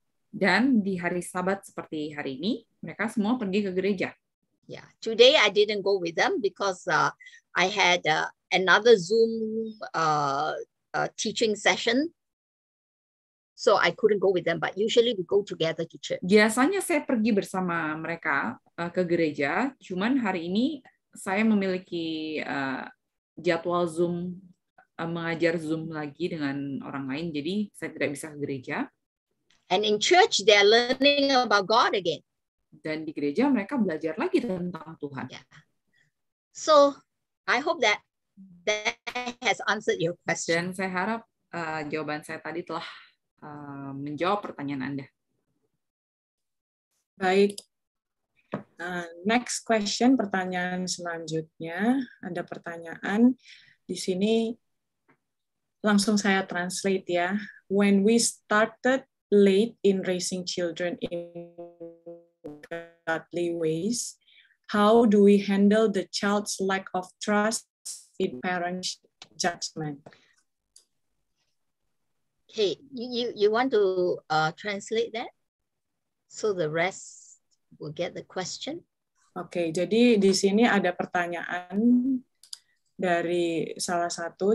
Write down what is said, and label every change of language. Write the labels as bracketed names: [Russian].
[Indonesian] Dan di hari Sabat seperti hari ini, mereka semua pergi ke gereja. [English] Yeah, today I didn't go with them because I had another Zoom teaching session, so I couldn't go with them. But usually we go together to church. [Indonesian] Biasanya saya pergi bersama mereka ke gereja, cuman hari ini saya memiliki jadwal Zoom, mengajar Zoom lagi dengan orang lain, jadi saya tidak bisa ke gereja. [English] And in church, they are learning about God again. [Indonesian] Dan di gereja mereka belajar lagi tentang Tuhan. Yeah. [English] So I hope that has answered your question. [Indonesian] Dan saya harap jawaban saya tadi telah menjawab pertanyaan Anda. Baik. [English] Next question, [Indonesian] pertanyaan selanjutnya. Ada pertanyaan di sini. Langsung saya translate ya. [English] When we started late in raising children in godly ways, how do we handle the child's lack of trust in parents' judgment? Okay, you want to translate that so the rest will get the question? [Indonesian] Oke, jadi di sini ada pertanyaan dari salah satu.